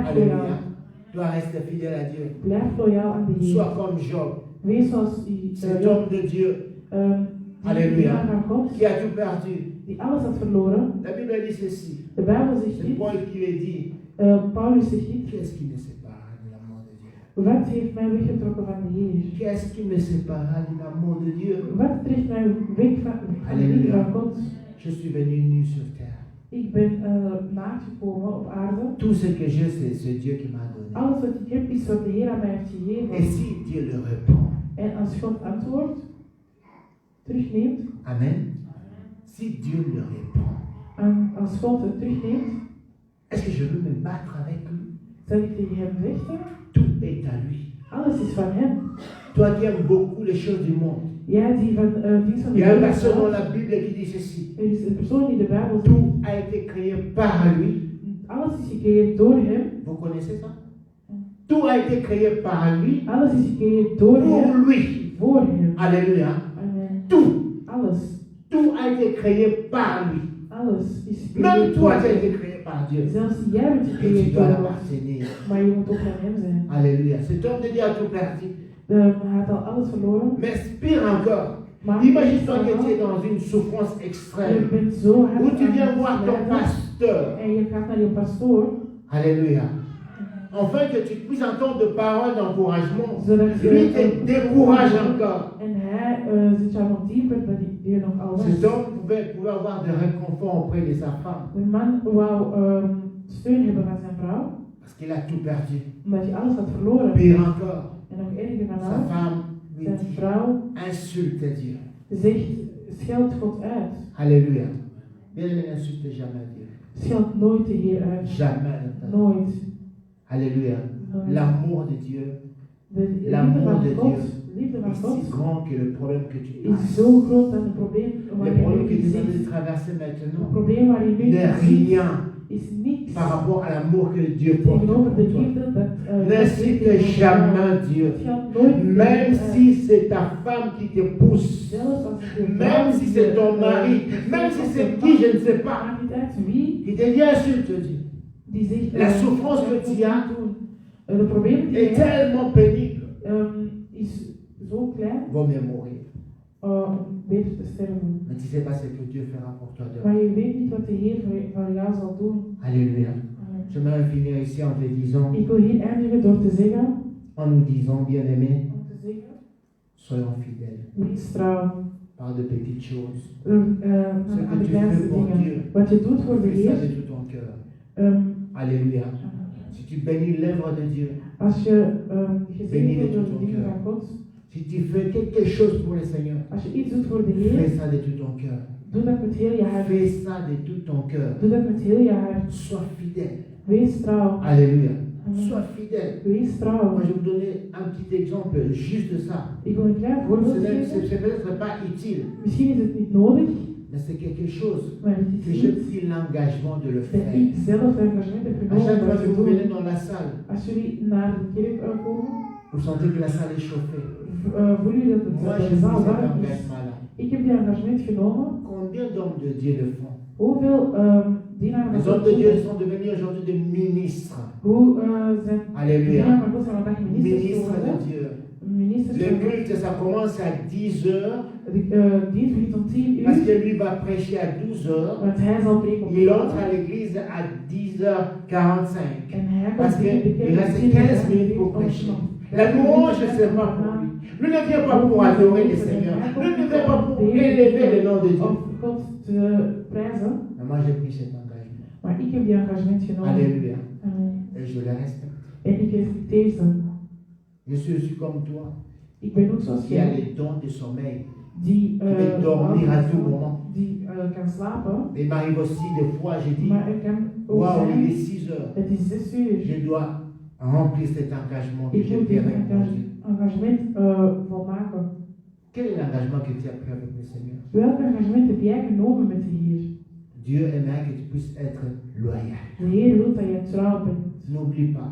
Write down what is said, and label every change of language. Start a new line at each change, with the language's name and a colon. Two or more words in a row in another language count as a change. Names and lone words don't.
French: Alléluia.
Dutch: loyaal.
French: Toi, reste fidèle à Dieu.
Dutch: Blijf loyaal aan de Heer.
French: Sois comme Job,
Dutch: Wees zoals
French: cet homme de Dieu. Alléluia.
Dutch: dienaar van God,
French: qui a tout perdu.
Dutch: die alles had verloren.
French: La Bible dit ceci.
Dutch: De Bijbel zegt
French: C'est
Dutch: dit,
French: Paul qui le dit.
Dutch: Paulus zegt dit,
French: Qu'est-ce qui me séparera de l'amour de Dieu?
Dutch: wat heeft mij weggetrokken van de Heer?
French: Qu'est-ce qui me séparera de l'amour de Dieu?
Dutch: Wat trekt mij weg van de liefde van God?
French: Je suis venu nu sur terre.
Dutch: Ik ben naakt gekomen op aarde.
French: Tout ce que j'ai, c'est Dieu qui m'a donné.
Dutch: Alles wat ik heb is wat de Heer aan mij heeft gegeven.
French: Et si Dieu le répond?
Dutch: En als God antwoordt, terugneemt,
French: Amen. Si Dieu le répond,
Dutch: en als God het terugneemt,
French: est-ce que je veux me battre avec lui?
Dutch: zal ik tegen hem vechten.
French: Tout est à lui.
Dutch: Alles is van hem.
French: Toi qui aimes beaucoup les choses du monde.
Dutch: Jij die van dienst van
French: Il
Dutch: de
French: y a une
Dutch: wereld
French: personne dans
Dutch: houdt,
French: la Bible qui dit ceci.
Dutch: er is een persoon die de Bijbel zegt,
French: Tout a été créé par lui.
Dutch: alles is gecreëerd door hem.
French: Vous connaissez ça? Tout a été créé par lui.
Dutch: Alles is gecreëerd door
French: Pour
Dutch: hem,
French: lui.
Dutch: voor hem.
French: Alléluia.
Dutch: Amen.
French: Tout.
Dutch: Alles.
French: Tout a été créé par lui.
Dutch: Alles is
French: Même
Dutch: gecreëerd
French: toi,
Dutch: door
French: tu as
Dutch: hem.
French: été créé par Dieu.
Dutch: Zelfs jij bent
French: Et tu
Dutch: gecreëerd
French: dois
Dutch: door God.
French: l'appartenir.
Dutch: Maar je moet ook van hem zijn.
French: Alléluia. Cet homme de Dieu a tout perdu.
Dutch: Hij had al alles verloren.
French: Mais pire encore.
Dutch: Maar
French: Imagine-toi que tu es dans une souffrance
Dutch: je
French: extrême.
Dutch: bent zo hard
French: Où tu
Dutch: aan
French: viens
Dutch: het
French: voir ton
Dutch: lijden.
French: pasteur.
Dutch: En je gaat naar je pastoor.
French: Alléluia. Enfin que tu puisses entendre de paroles d'encouragement.
Dutch: Zodat
French: Lui te décourage encore.
Dutch: En hij zit jou nog dieper dan die je nog al was.
French: Cet homme pouvait avoir de réconfort auprès de sa femme.
Dutch: De man wou steun hebben van zijn vrouw.
French: Parce qu'il a tout perdu.
Dutch: Omdat hij alles had verloren.
French: Pire encore.
Dutch: En nog erger van
French: Sa
Dutch: alles.
French: femme lui
Dutch: Zijn
French: dit
Dutch: vrouw
French: insulte Dieu.
Dutch: zegt, scheld God uit.
French: Alléluia. Bien-aimé, n'insulte jamais Dieu.
Dutch: Scheld nooit de Heer uit.
French: Jamais.
Dutch: Nooit.
French: Alléluia.
Dutch: Nooit.
French: L'amour de Dieu
Dutch: De liefde
French: L'amour
Dutch: van
French: de
Dutch: God,
French: Dieu
Dutch: liefde van
French: est si
Dutch: God
French: grand que le problème que tu
Dutch: is
French: as.
Dutch: zo groot dat het probleem
French: Le
Dutch: waar je
French: problème que
Dutch: nu
French: tu viens de
Dutch: zit,
French: traverser
Dutch: het
French: maintenant
Dutch: probleem waar je nu
French: n'est
Dutch: zit,
French: rien
Dutch: is niks
French: par rapport à l'amour que Dieu porte
Dutch: tegenover de
French: pour toi.
Dutch: liefde dat
French: N'incite jamais Dieu.
Dutch: Het geldt nooit
French: Même si c'est ta femme qui te pousse,
Dutch: zelfs als het je
French: même
Dutch: vrouw
French: si
Dutch: is,
French: c'est ton mari, même si c'est qui, je ne sais pas,
Dutch: maakt niet uit wie
French: qui te dit insulte Dieu,
Dutch: die zegt
French: La souffrance que tu as
Dutch: de problemen die
French: est
Dutch: je hebt
French: tellement pénible,
Dutch: is zo klein
French: vaut mieux mourir.
Dutch: om beter te sterven.
French: Mais tu ne sais pas ce que Dieu fera pour toi demain.
Dutch: Maar je weet niet wat de Heer voor jou zal doen.
French: Alléluia. J'aimerais finir ici en te disant,
Dutch: Ik wil hier eindigen door te zeggen,
French: en nous disant, bien-aimé,
Dutch: om te zeggen,
French: soyons fidèles.
Dutch: wees trouw.
French: Par de petites choses.
Dutch: Aan de kleinste dingen. Wat je doet voor de
French: Fais ça
Dutch: Heer.
French: de tout ton cœur. Um, Alléluia. Si tu bénis l'œuvre de Dieu,
Dutch: als je gezegend wordt door de dingen van God,
French: si tu fais quelque chose pour le Seigneur,
Dutch: als je iets doet voor de
French: fais
Dutch: Heer,
French: ça de tout ton cœur.
Dutch: doe dat met heel je hart.
French: Fais ça de tout ton cœur.
Dutch: Doe dat met heel je hart.
French: Sois fidèle.
Dutch: Wees trouw.
French: Alléluia.
Dutch: Amen.
French: Sois fidèle.
Dutch: Wees trouw.
French: Moi, je vais vous donner un petit exemple juste de ça.
Dutch: Ik wil een klein voorbeeld geven.
French: C'est peut-être pas utile,
Dutch: Misschien is het niet nodig,
French: mais c'est quelque chose
Dutch: maar het
French: que
Dutch: is
French: j'ai
Dutch: iets
French: pris l'engagement de le
Dutch: dat
French: faire.
Dutch: ik zelf engagement heb
French: À
Dutch: genomen
French: chaque
Dutch: om
French: fois
Dutch: dat
French: que
Dutch: te
French: vous venez
Dutch: doen.
French: dans la salle,
Dutch: Als jullie naar de kerk komen,
French: vous sentez que la salle est chauffée.
Dutch: voelen jullie dat
French: Moi,
Dutch: het
French: j'ai
Dutch: de
French: pris
Dutch: zaal
French: cet
Dutch: warm is.
French: engagement-là.
Dutch: Ik heb die engagement genomen.
French: Combien d'hommes de Dieu le font?
Dutch: Hoeveel dienaren
French: Les
Dutch: van
French: hommes
Dutch: God
French: de Dieu
Dutch: doen?
French: sont devenus aujourd'hui des ministres.
Dutch: Hoe zijn
French: Alléluia.
Dutch: dienaren van God zijn vandaag ministers
French: Ministres de
Dutch: geworden?
French: Dieu.
Dutch: Ministers
French: Le
Dutch: van God.
French: culte, ça commence à 10 heures,
Dutch: De dienst begint om 10
French: parce
Dutch: uur,
French: que lui va prêcher à 12 heures.
Dutch: want hij zal preken om
French: Il
Dutch: 12
French: entre à
Dutch: uur.
French: l'église à 10h45.
Dutch: En hij
French: Parce
Dutch: komt in de
French: qu'il
Dutch: kerk
French: reste
Dutch: om
French: 15
Dutch: 10 uur
French: minutes pour
Dutch: om
French: prêcher.
Dutch: te
French: La louange, c'est pas pour lui. Lui ne vient pas pour adorer le Seigneur. Lui ne vient pas pour élever le nom de Dieu.
Dutch: om God te prijzen.
French: Mais moi, j'ai pris cet engagement.
Dutch: Maar ik heb die engagement genomen.
French: Alléluia.
Dutch: Amen.
French: Et je le respecte.
Dutch: En ik respecteer ze.
French: Je suis aussi comme toi,
Dutch: Ik ben ook zoals
French: qui a
Dutch: jij,
French: les dons de sommeil.
Dutch: die
French: Qui peut dormir à tout moment.
Dutch: die kan slapen.
French: Il m'arrive aussi des fois, j'ai dit,
Dutch: Maar er kan ook
French: waouh, il est
Dutch: zijn,
French: 6 heures.
Dutch: het is 6 uur.
French: Je dois remplir cet engagement que
Dutch: Ik
French: j'ai
Dutch: moet
French: pris
Dutch: dit
French: avec mon Dieu.
Dutch: engagement volmaken.
French: Quel est l'engagement que tu as pris avec le Seigneur?
Dutch: Welk engagement heb jij genomen met de Heer?
French: Dieu aimerait que tu puisses être loyal.
Dutch: De Heer wil dat je trouw bent.
French: N'oublie pas.